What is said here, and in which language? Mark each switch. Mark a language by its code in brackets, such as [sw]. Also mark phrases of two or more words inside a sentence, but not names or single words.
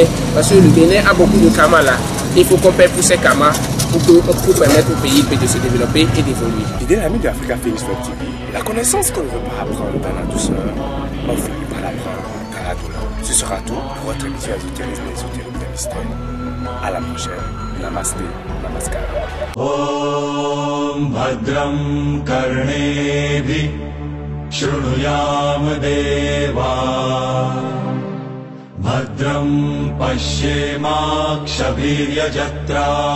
[fr] Parce que le Bénin a beaucoup de karma là. Il faut qu'on paie pour ces karmas pour permettre au pays de se développer et d'évoluer. Fidèle ami de Africa Phoenix Web TV, la connaissance qu'on ne veut pas apprendre dans la douceur, on finit par l'apprendre dans la douleur. Ce sera tout pour votre émission Ésotérisme et Ésotérisme des mystères. À la prochaine. Namasté, Namaskar. [sa] ॐ भद्रं कर्णेभिः शृणुयाम देवा भद्रं पश्येमाक्षभिर्यजत्राः